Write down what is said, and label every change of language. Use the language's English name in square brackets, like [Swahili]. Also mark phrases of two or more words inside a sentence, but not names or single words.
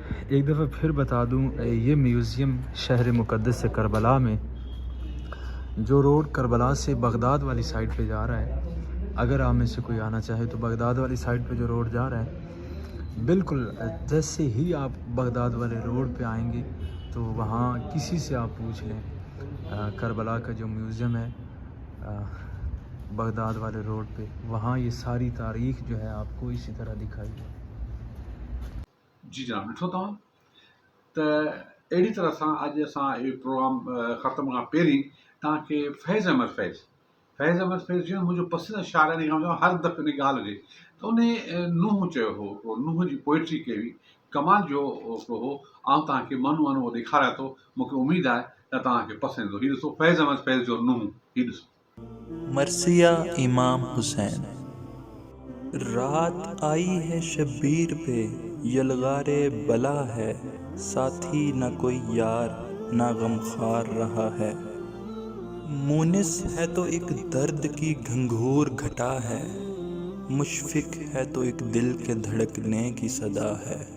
[Urdu] ایک دفعہ پھر بتا دوں، یہ میوزیم شہر مقدس کربلا میں جو روڈ کربلا سے بغداد والی سائڈ پہ جا رہا ہے، اگر آپ میں سے کوئی آنا چاہے تو بغداد والی سائڈ پہ جو روڈ جا رہا ہے، بالکل جیسے ہی آپ بغداد والے روڈ پہ آئیں گے تو وہاں کسی سے آپ پوچھ لیں، کربلا کا جو میوزیم ہے بغداد والے روڈ پہ، وہاں یہ ساری تاریخ جو ہے آپ کو اسی طرح دکھائی ہے۔ [Sindhi] जी जनाब, ॾिठो तव्हां त अहिड़ी तरह सां अॼु असां इहो प्रोग्राम ख़तमु खां पहिरीं तव्हांखे फैज़ अहमद फैज़ जो मुंहिंजो पसंदीदा शाइर आहे, हर दफ़े हिन ॻाल्हि हुजे त उन नुंहुं चयो हो, नुंहुं जी पोइट्री कई हुई, कमाल जो हो। आउं तव्हांखे मनु उहो ॾेखारियां थो, मूंखे उमेदु आहे त तव्हांखे पसंदि ईंदो। हीउ ॾिसो फैज़ अहमद फैज़ जो नुंहुं, हीउ ॾिसो। [Urdu] مرثیہ امام حسین. رات آئی ہے شبیر پہ، یلغارِ بلا ہے، ساتھی نہ کوئی یار نہ غمخوار رہا ہے. مونس ہے تو ایک درد کی گھنگھور گھٹا ہے، مشفق ہے تو ایک دل کے دھڑکنے کی صدا ہے.